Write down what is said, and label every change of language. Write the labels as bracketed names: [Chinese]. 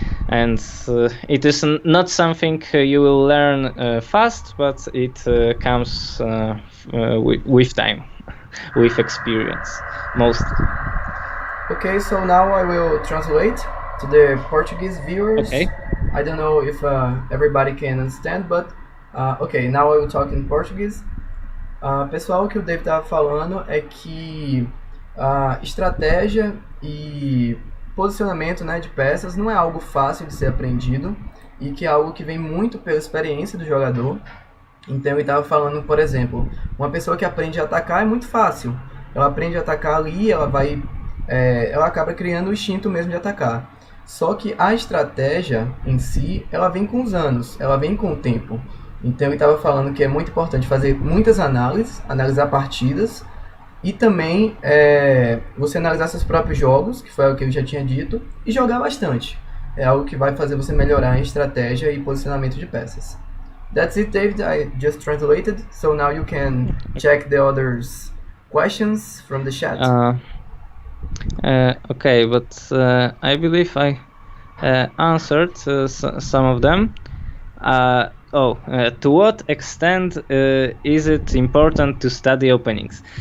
[English] And it is not something you will learn fast, but it comes with time, with experience, mostly. Okay, so now I will translate to the Portuguese viewers. Okay. I don't know if everybody can understand, but okay, now I will talk in Portuguese. [Portuguese] Pessoal, o que o David estava falando é que estratégia e posicionamento, né, de peças não é algo fácil de ser aprendido e que é algo que vem muito pela experiência do jogador. Então ele estava falando, por exemplo, uma pessoa que aprende a atacar é muito fácil. Ela aprende a atacar ali, ela acaba criando o instinto mesmo de atacar. Só que a estratégia em si, ela vem com os anos, ela vem com o tempo. Então ele estava falando que é muito importante fazer muitas análises, analisar partidas e também você analisar seus próprios jogos, que foi o que eu já tinha dito, e jogar bastante. É algo que vai fazer você melhorar em estratégia e posicionamento de peças. [English] That's it, David. I just translated, so now you can check the others' questions from the chat. Okay, but I believe I answered some of them. To what extent is it important to study openings?